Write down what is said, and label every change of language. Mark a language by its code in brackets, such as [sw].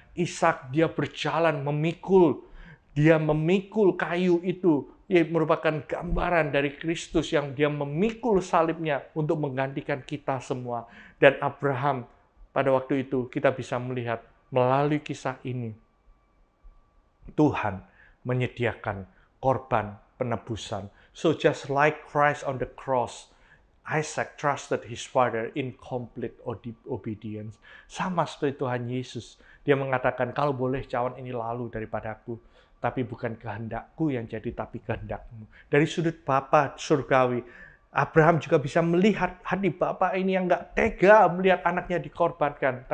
[id] Ishak dia berjalan memikul. Dia memikul kayu itu. Ia merupakan gambaran dari Kristus yang dia memikul salibnya untuk menggantikan kita semua. Dan Abraham pada waktu itu kita bisa melihat melalui kisah ini. Tuhan menyediakan korban penebusan. [en] So just like Christ on the cross, Isaac trusted his father in complete obedience. [id] Sama seperti Tuhan Yesus. Dia mengatakan, kalau boleh cawan ini lalu daripadaku. Tapi bukan kehendakku yang jadi, tapi kehendakmu. Dari sudut Bapa surgawi, Abraham juga bisa melihat hati Bapa ini yang gak tega melihat anaknya dikorbankan.